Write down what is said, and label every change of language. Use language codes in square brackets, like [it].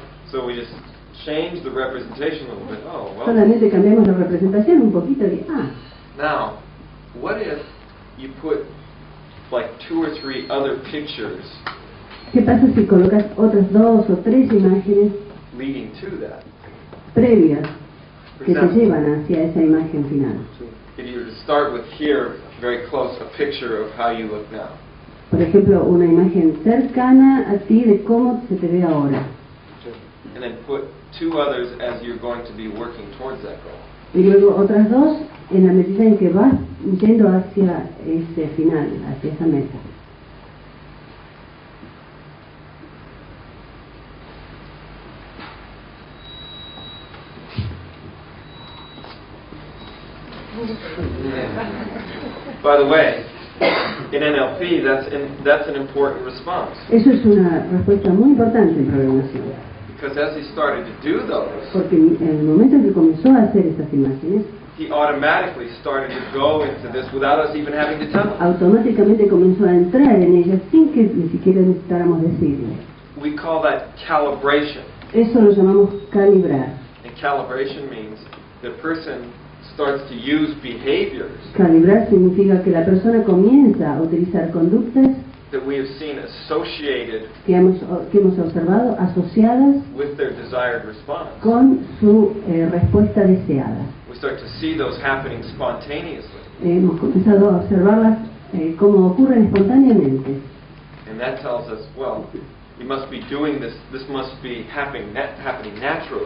[en] So we just change the representation a little bit. Oh, well. [es] Solamente cambiamos la representación un poquito y [en] Now, what if you put like 2 or 3 other pictures [es] ¿Qué pasa si colocas otras 2 o 3 imágenes [en] leading to that? [es] previas que te llevan hacia esa imagen final? [en] If you were to start with here, very close, a picture of how you look now. [es] Por ejemplo, una imagen cercana a ti de cómo se te ve ahora. [en] And then put 2 others as you're going to be working towards that goal. [es] Y luego otras 2 en la medida en que vas yendo hacia ese final, hacia esa meta. [en] By the way, in NLP, that's an important response. [es] Eso es una respuesta muy importante en programación. [en] Because as he started to do those, [es] Porque en el momento en que comenzó a hacer esas imágenes, [en] he automatically started to go into this without us even having to tell him. [es] automáticamente comenzó a entrar en ellas sin que ni siquiera necesitáramos decirle. [en] We call that calibration. [es] Eso lo llamamos calibrar. [en] And calibration means the person starts to use behaviors [es] Calibrar significa que la persona comienza a utilizar conductas [en] that we have seen associated [es] que hemos observado asociadas [en] with their desired response. [es] con su respuesta deseada. [en] We start to see those happening spontaneously. [es] Hemos comenzado a observarlas como ocurren espontáneamente. [en] And that tells us, well, you must be doing this, this must be happening naturally.